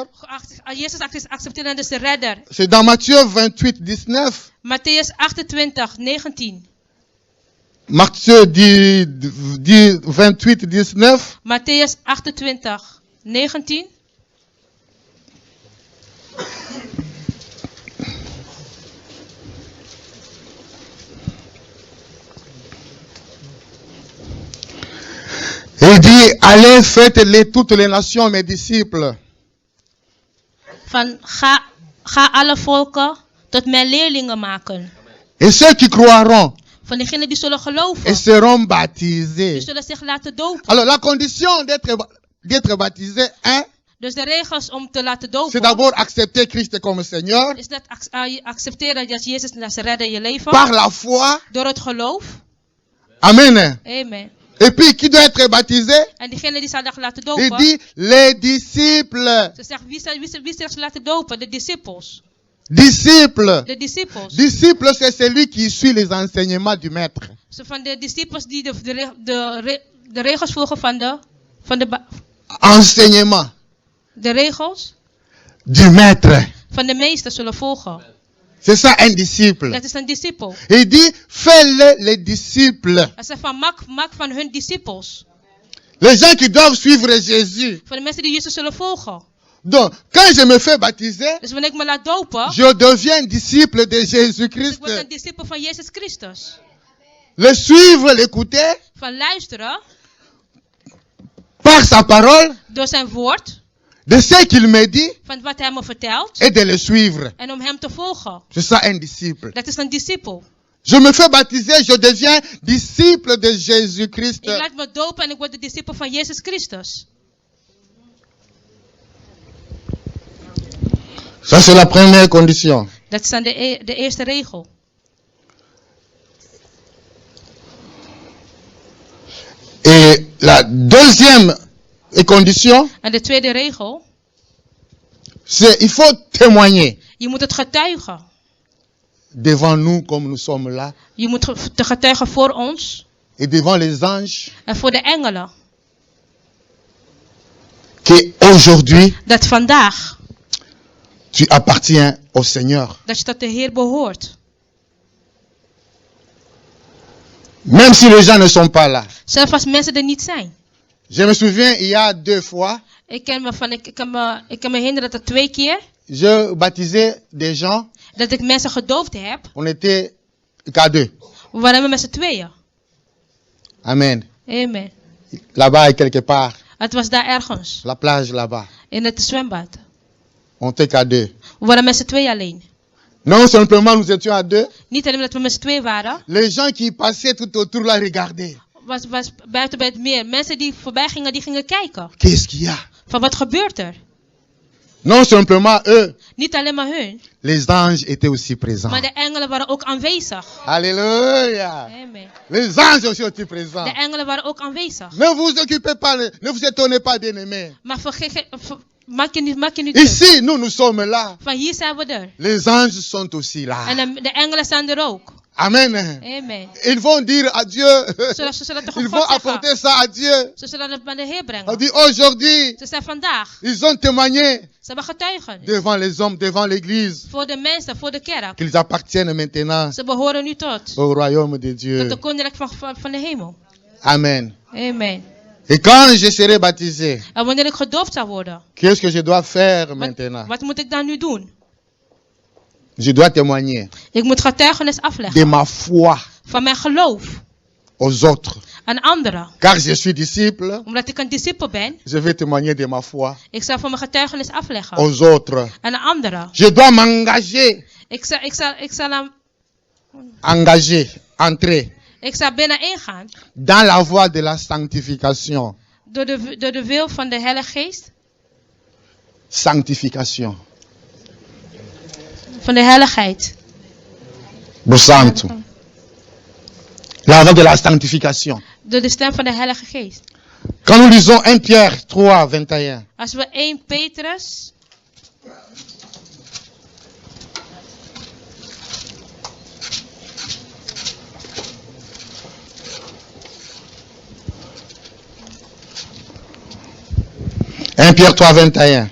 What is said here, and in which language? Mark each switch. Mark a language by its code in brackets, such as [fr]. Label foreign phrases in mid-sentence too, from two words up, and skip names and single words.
[nl] Jezus accepteren dus de redder. [fr] C'est dans Matthieu 28, 19. [nl] Matthäus 28, 19. [fr] Matthieu 28, 19. [nl] Matthäus 28, 19. [fr] Il dit, allez, faites-les toutes les nations mes disciples. [nl] Van ga alle volken tot mijn leerlingen maken. [fr] Et ceux qui croiront [nl] Van degenen die zullen geloven. [fr] et seront [nl] Die [fr] baptisés. [nl] zullen zich laten dopen. [fr] Alors, la condition d'être baptisé, hein, [nl] Dus de regels om te laten [fr] c'est [nl] dopen. [fr] d'abord accepter Christ comme Seigneur [nl] Is dat accepteren dat Jezus als redder in je leven. [fr] par la foi. [nl] Door het geloof. [fr] Amen. [nl] Amen. [fr] Et puis, qui doit être baptisé? [nl] En diegene die zal zich laten [fr] Il [nl] dopen. [fr] dit, les disciples. [nl] Ze zegt, wie zal zich laten dopen? De disciples. [fr] Disciples. [nl] De disciples. [fr] Disciple, c'est celui qui suit les enseignements du maître. [nl] Zo van de disciples die de regels volgen [fr] Enseignement [nl] de regels [fr] du maître. [nl] van de meester zullen volgen. [fr] C'est ça un disciple. [nl] Dat is een discipel. [fr] Il dit, fais-les les disciples. [nl] Hij zegt van maak van hun disciples. [fr] Les gens qui doivent suivre Jésus. [nl] Van de mensen die Jezus zullen volgen. [fr] Donc, quand je me fais baptiser, [nl] Dus wanneer ik me laat dopen. [fr] je deviens disciple de [nl] Dus [fr] Jésus-Christ. [nl] ik word een discipel van Jezus Christus. [fr] Le suivre, l'écouter, [nl] Van luisteren. [fr] par sa parole, [nl] Door zijn woord. [fr] de ce qu'il me dit [nl] van wat hij me vertelt [fr] et de le suivre. [nl] en om hem te volgen. [fr] C'est ça un disciple. [nl] Dat is een discipel. [fr] Je me fais baptiser, je deviens disciple de Jésus-Christ. [nl] Ik laat me dopen en ik word de discipel van Jezus Christus. [fr] Ça c'est la première condition. [nl] Dat is dan de eerste regel. [fr] Et la deuxième condition, [nl] En de tweede regel, [fr] c'est il faut témoigner [nl] je moet het getuigen. [fr] devant nous comme nous sommes là [nl] Je moet te getuigen voor ons [fr] et devant les anges [nl] en voor de engelen. [fr] que aujourd'hui [nl] Dat vandaag, [fr] tu appartiens au Seigneur. [nl] dat je tot de Heer behoort. [fr] Même si les gens ne sont pas là. [nl] Zelfs als mensen er niet zijn. [fr] Je me souviens, il y a 2 fois, [nl] Ik kan me herinneren dat er 2 keer [fr] je baptisais des gens, [nl] dat ik mensen gedoofd heb. [fr] on était qu'à 2. [nl] We waren met z'n tweeën. [fr] Amen. [nl] Amen. [fr] Là-bas, quelque part, [nl] Het was daar ergens. [fr] la plage là-bas, [nl] In het zwembad. [fr] on était qu'à 2. [nl] We waren met z'n tweeën alleen. [fr] Non simplement nous étions à 2, [nl] Niet alleen dat we met z'n tweeën waren. [fr] les gens qui passaient tout autour là regardaient. [nl] Was buiten bij het meer. Mensen die voorbij gingen, die gingen kijken. [fr] Qu'est-ce qu'il y a? [nl] Van wat gebeurt er? [fr] Non simplement eux, [nl] Niet alleen maar hun. [fr] les anges étaient aussi présents. [nl] Maar de engelen waren ook aanwezig. [fr] Alléluia. [nl] Amen. [fr] Les anges aussi étaient présents. [nl] De engelen waren ook aanwezig. [fr] Ne vous occupez pas, ne vous étonnez pas, bien-aimés. [nl] Maar maak je niet druk. [fr] Ici, nous sommes là. [nl] Van hier zijn we er. [fr] Les anges sont aussi là. [nl] En de engelen zijn er ook. [fr] Amen. [nl] Amen. [fr] Ils vont dire à Dieu. [nl] Ze zullen tegen [fr] Ils vont [nl] God [fr] apporter [nl] zeggen. [fr] ça à Dieu. [nl] Ze zullen het bij de Heer [fr] On [nl] brengen. [fr] dit aujourd'hui, [nl] Ze zijn vandaag. [fr] ils ont témoigné [nl] Ze hebben getuigen. [fr] devant les hommes, devant l'église, [nl] Voor de mensen, voor de kerk. [fr] qu'ils appartiennent maintenant [nl] Ze behoren nu tot [fr] au royaume de Dieu. [nl] de koninkrijk van de hemel. [fr] Amen. [nl] Amen. [fr] Et quand je serai baptisé, [nl] En wanneer ik gedoopt zou worden, [fr] qu'est-ce que je dois faire maintenant? [nl] wat moet ik dan nu doen? [fr] Je dois témoigner [nl] Ik moet getuigenis [fr] de [nl] afleggen [fr] ma foi [nl] van mijn geloof [fr] aux autres. [nl] aan anderen. [fr] Car je suis disciple, [nl] Omdat ik een discipel ben, [fr] je vais témoigner de ma foi [nl] ik zal van mijn getuigenis afleggen [fr] aux autres. [nl] aan anderen. [fr] Je dois m'engager, entrer [nl] Ik zal binnen ingaan [fr] dans la voie de la sanctification. [nl] door de wil van de Heilige Geest. [fr] Sanctification. [nl] Van de heiligheid. Santo. [fr] La voie de la sanctification. [nl] Door de stem van de Heilige Geest. [fr] Quand nous lisons 1 Pierre 3, 21, [nl] Als we 1 Petrus [fr] 1 Pierre 3, 21.